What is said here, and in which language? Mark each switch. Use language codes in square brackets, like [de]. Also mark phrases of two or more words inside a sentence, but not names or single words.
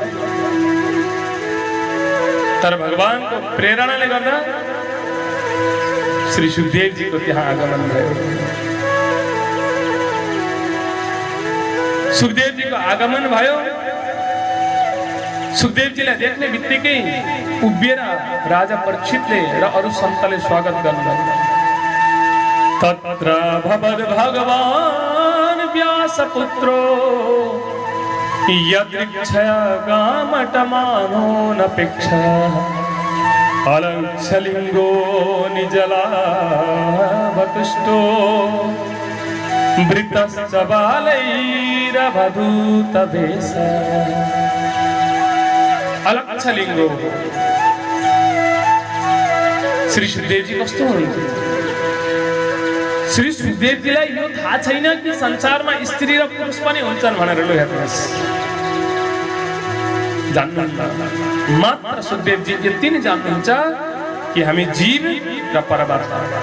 [ne] तर भगवानको प्रेरणाले गर्दा श्री सुखदेवजीको त्यहाँ आगमन भयो। सुखदेवजीको आगमन भयो। सुखदेवजीलाई देख्ने बित्तिकै उभिएर राजा परीक्षितले र अरु सन्तले स्वागत गर्नुभयो। [sa] तत्र भवद भगवान व्यासपुत्रो यदृच्छया गामटमानो नपेक्षा अलक्षलिङ्गो निजलाभतुष्टो वृतश्च बालैरवधूतवेश। [ne] अलक्षलिङ्गो श्री सुखदेवजी कस्तो हुनुहुन्थ्यो? श्री सुखदेवजीलाई यो थाहा छैन कि संसारमा स्त्री र पुरुष पनि हुन्छन् भनेर। लो हेर्नुहोस्, जान्नुहुन्छ? मात्र सुखदेवजी यति नै जान्नुहुन्छ कि हामी जीव र परमात्मा।